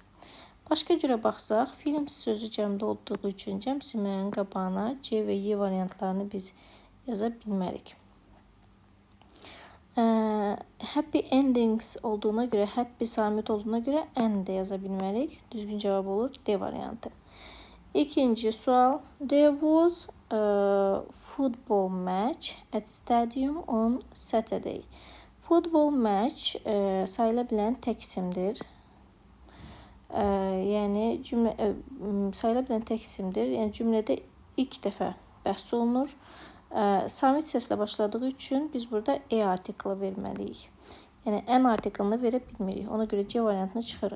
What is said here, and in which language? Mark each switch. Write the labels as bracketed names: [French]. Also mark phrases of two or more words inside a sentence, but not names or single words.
[Azerbaijani] Başqa cürə baxsaq, film sözü cəmdə olduğu üçün cəm isimlərinin qabağına C və Y variantlarını biz yaza bilmərik. [English] Happy endings [Azerbaijani] olduğuna görə, happy samit olduğuna görə N də yaza bilmərik. Düzgün cavab olur D variantı. İkinci sual. [English] There was a football match at stadium on Saturday. Football match [Azerbaijani] sayıla bilən tək isimdir. Yəni, sayıla bilən tək isimdir. Yəni, cümlədə ilk dəfə bəhs olunur. Samit səslə başladığı üçün biz burada artiklı verməliyik. Yəni, N artiklını verə bilmirik. Ona görə C variantını çıxırıq.